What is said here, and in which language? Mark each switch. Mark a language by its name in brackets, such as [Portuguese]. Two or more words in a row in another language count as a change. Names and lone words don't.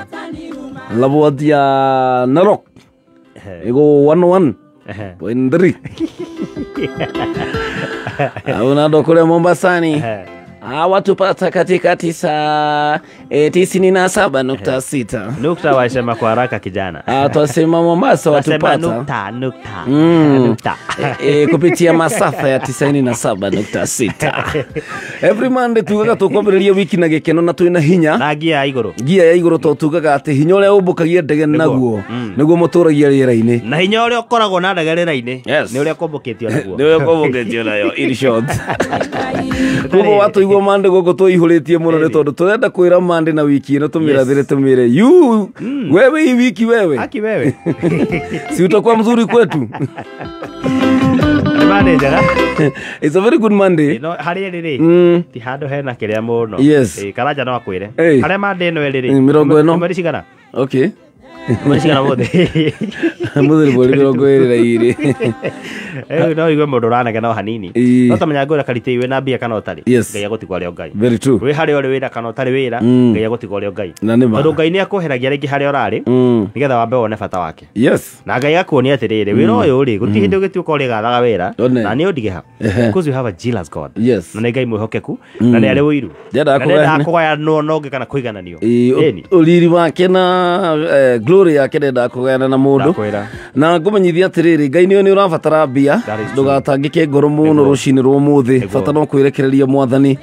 [Swahili] labo watu ya Narok iko 101.3 au nado kule Mombasani watu pata katika 97.6 nukta wasema kwa haraka kijana twasema Mombasa watu pata nukta kupitia masafa ya [Kikuyu] 97.6 [English] every Monday [Kikuyu] tugaga tukwambĩrĩria wiki na gĩkeno na twina hinya na gia ya iguru to tugaga ati hinya ũrĩa ũmbũkagia ndege naguo nĩguo mũtũragia rĩera-inĩ na hinya ũrĩa ũkoragwo na ndege rĩera-inĩ nĩ ũrĩa ũkombũkĩtio naguo [English] in short [Kikuyu] kuko watu niguo mande goko tũihũrĩtie mũno nĩ tondũ tũrenda kwĩra mande na wiki ĩno tũmĩrathĩre tũmĩre yu [Swahili] wewe hii wiki wewe Aki wewe. si utakuwa mzuri kwetu. Manager. [English] It's a very good Monday. [Kikuyu] No harĩa rĩrĩ ti handũ hena kĩrĩa mũno. Yes. Karanja no akwĩre. Hey. Harĩa mande ĩno rĩrĩ. Mĩrongo ĩno. Mweri cigana? Okay. Mweri cigana mũthĩ. Mũthĩ mweri 22. No igue mũndũ ũranege no hanini. No tamenya ngũra karĩte wĩna mbia kana ũtarĩ. Ngai agũtigwo ũrĩa Ngai. [English] Very true. [Kikuyu] Wĩ harĩa ũrĩ wĩra kana ũtarĩ wĩra, Ngai agũtigwo ũrĩa Ngai. Tondũ Ngai nĩ akũheragia rĩngĩ harĩa ũrarĩ, nĩgetha wambe wone bata wake. Yes. Na Ngai akuonia atĩrĩrĩ, wĩra ũyũ rĩ, gũtirĩ hĩndĩ ũgĩtuĩka ũrĩ gathaga wĩra, na nĩ ũndige ha. [English] Because we have a jealous God. [Kikuyu] Yes. Na nĩ Ngai mwĩhokeku, na nĩ arĩ ũiru. Ndenda kũgaya no ũngĩ kana kũigananio. Ũriri wake na glory yake ndenda kũgayana na mũndũ. Na ngũmenyithia atĩrĩrĩ, Ngai nĩ ũrabatara mbia, ndũgatangĩke ngoro mũno rũcinĩ rwa ũmũthĩ, bata no kwĩrekereria Mwathani.